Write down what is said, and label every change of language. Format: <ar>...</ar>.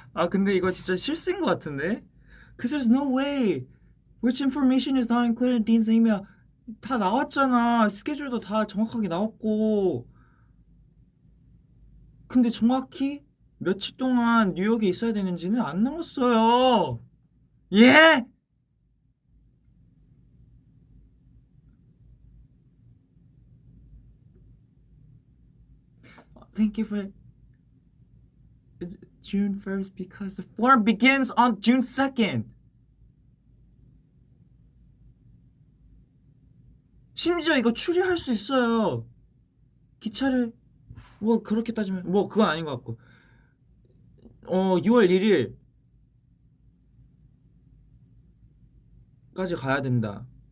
<ko>근데 이거 진짜 실수인 것 같은데?</ko> <en>Cause there's no way. Which information is not included in Dean's email?</en> <ko>다 나왔잖아. 스케줄도 다 정확하게 나왔고. 근데 정확히 며칠 동안 뉴욕에 있어야 되는지는 안 나왔어요. 예?</ko> <en>Thank you for it's June 1st because the form begins on June 2nd.</en> <ko>심지어 이거 추리할 수 있어요. 기차를 뭐 그렇게 따지면 뭐 그건 아닌 것 같고 6월 1일 까지 가야 된다.</ko>